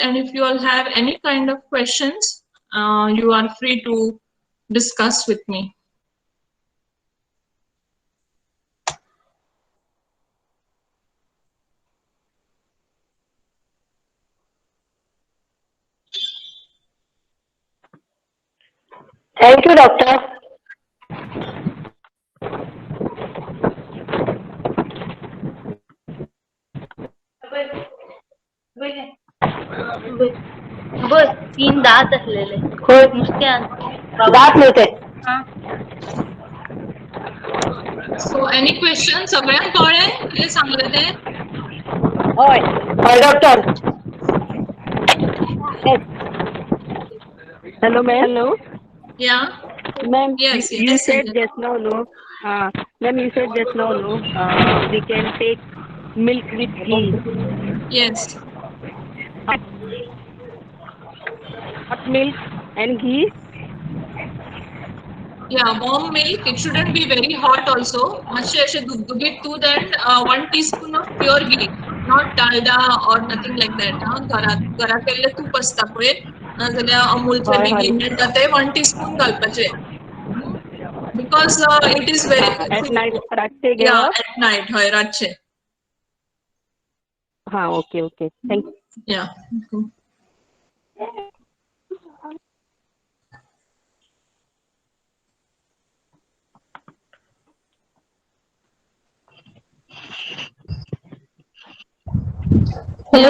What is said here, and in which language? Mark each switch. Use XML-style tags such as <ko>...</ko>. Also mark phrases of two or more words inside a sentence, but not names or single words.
<en>And if you all have any kind of questions, you are free to discuss with me. Thank you, doctor.</en> <mr>बस 3 दात असलेले होय नुसत्या दात मिळते.</mr> <en>So any questions?</en> <mr>सगळ्यांना कळले किती सांगले ते? होय होय डॉक्टर.</mr> <en>Hello, ma'am. Hello, Yeah. ma'am. Yes, You yes, said yes. just now, no. Ma'am, you said just now, no. We can take milk with ghee. Yes. Hot milk and ghee. Yeah, warm milk. It shouldn't be very hot also.</en> <kok>मातशें अशें दुधदुधीत दूध</kok> <en>and 1 teaspoon of pure ghee, not dalda or nothing like that.</en> <kok>घरा केल्लें तूप असता पळय, नाजाल्यार अमूलचे बी घी मेळटा ते 1 teaspoon घालपाचे.</kok> <en>Because it is very At night, रातचे yeah,</en> <kok>घेवप.</kok> <en>at night,</en> <kok>हय रातचे. हा,</kok> <en>okay, okay. Thank you. Yeah. Hello,</en>